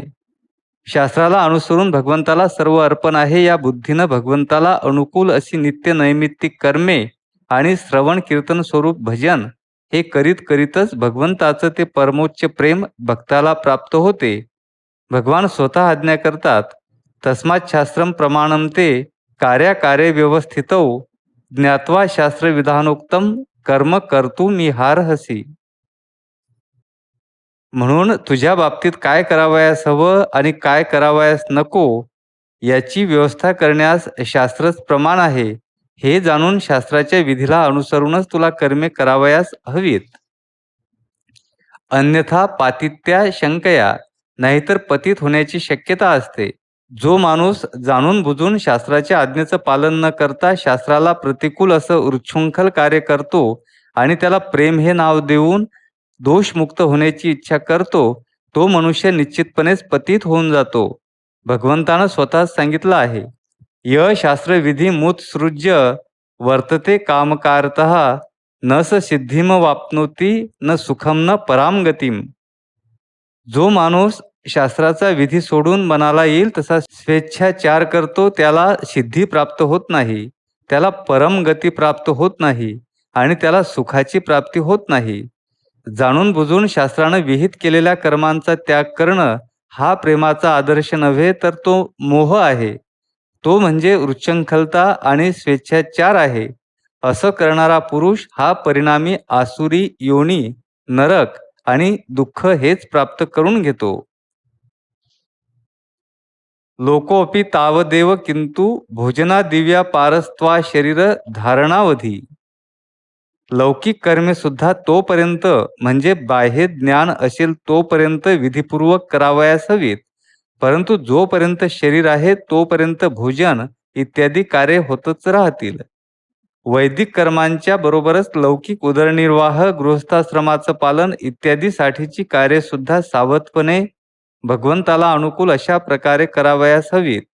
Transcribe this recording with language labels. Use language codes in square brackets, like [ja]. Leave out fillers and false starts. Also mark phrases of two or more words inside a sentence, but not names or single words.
[mr] शास्त्राला अनुसरून भगवंताला सर्व अर्पण आहे या बुद्धीनं भगवंताला अनुकूल अशी नित्य नैमित्तिक कर्मे आणि श्रवण कीर्तन स्वरूप भजन हे करीत करीतच भगवंताचं ते परमोच्च प्रेम भक्ताला प्राप्त होते. भगवान स्वतः आज्ञा करतात, [sa] तस्मात् शास्त्रम प्रमाणम ते कार्याकार्य व्यवस्थितौ ज्ञात्वा शास्त्र विधानोक्तम कर्म कर्तुमिहार्हसि. [mr] म्हणून तुझ्या बाबतीत काय करावयास हवं आणि काय करावयास नको याची व्यवस्था करण्यास शास्त्रच प्रमाण आहे. हे जाणून शास्त्राच्या विधीला अनुसरूनच तुला कर्मे करावयास हवीत. [sa] अन्यथा पातित्या शंकया, [mr] नाहीतर पतित होण्याची शक्यता असते. जो माणूस जाणून बुजून शास्त्राच्या आज्ञेचं पालन न करता शास्त्राला प्रतिकूल असं उच्छृंखल कार्य करतो आणि त्याला प्रेम हे नाव देऊन दोषमुक्त होण्याची इच्छा करतो, तो मनुष्य निश्चितपणेच पतित होऊन जातो. भगवंतानं स्वतःच सांगितलं आहे, [sa] य शास्त्रविधी मुत्सृज्य वर्तते कामकारतः न स सिद्धिम वाप्नोती न सुखम न पराम गतिम. [mr] जो माणूस शास्त्राचा विधी सोडून मनाला येईल तसा स्वेच्छाचार करतो त्याला सिद्धी प्राप्त होत नाही, त्याला परम गती प्राप्त होत नाही आणि त्याला सुखाची प्राप्ती होत नाही. जाणून बुजून शास्त्रानं विहित केलेल्या कर्मांचा त्याग करणं हा प्रेमाचा आदर्श नव्हे तर तो मोह आहे. तो म्हणजे उच्छृंखलता आणि स्वेच्छाचार आहे. असं करणारा पुरुष हा परिणामी आसुरी योनी, नरक आणि दुःख हेच प्राप्त करून घेतो. [sa] लोकोपि तावदेव किंतु भोजना दिव्या पारस्त्वा शरीर धारणावधी. [mr] लौकिक कर्मे सुद्धा तोपर्यंत म्हणजे बाह्य ज्ञान असेल तोपर्यंत विधीपूर्वक करावयास हवीत. परंतु जोपर्यंत शरीर आहे तोपर्यंत भोजन इत्यादी कार्य होतच राहतील. वैदिक कर्मांच्या बरोबरच लौकिक उदरनिर्वाह, गृहस्थाश्रमाचं पालन इत्यादी साठीची कार्य सुद्धा सावधपणे भगवंताला अनुकूल अशा प्रकारे करावयास हवीत.